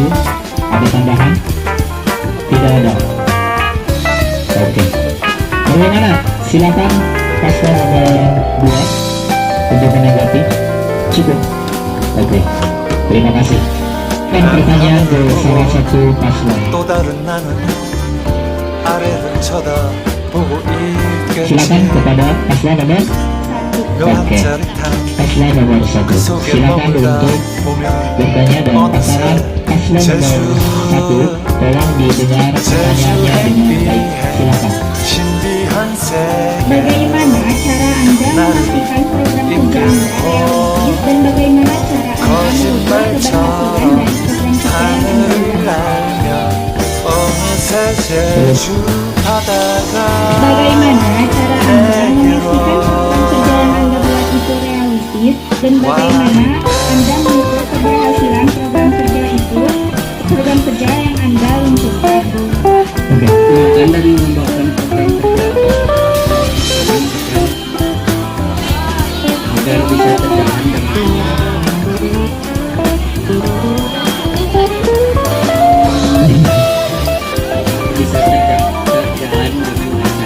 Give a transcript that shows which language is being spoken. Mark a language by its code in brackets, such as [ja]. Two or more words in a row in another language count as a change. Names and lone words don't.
[id] Ada tambahan? Tidak ada. Oke. Bagaimana? Silakan paslon nomor 2 untuk menanggapi. Cukup. Oke, terima kasih. Dan pertanyaan ke salah satu paslon. [ko] 또 다른 나는 아래를 쳐다보고 [id] Silakan [ko] 있겠지 [id] kepada paslon nomor [ko] 묘한 [id] Oke. [ko] 짜릿한 [id] paslon nomor 1. [ko] 그 속에 [id] Silakan [ko] 머물다 [id] untuk [ko] 보면 [id] bertanya dan pasaran paslon nomor 1. Tolong didengar pertanyaannya dengan baik. Silakan. [ko] 신비한 세계 [id] Bagaimana cara Anda memastikan program kerja Anda realistis dan bagaimana cara Anda mengukur keberhasilan dari program kerja yang Anda [ko] 하늘을 [id] jalankan? [ko] 날며 어느새 제주 바다가 [id] Bagaimana cara Anda memastikan program kerja yang Anda buat itu realistis dan bagaimana Anda mengukur keberhasilan program kerja itu, program kerja yang Anda luncurkan? Oke. Anda mengembangkan program kerja agar bisa terjalan dengan bisa terjalan dengan lancar.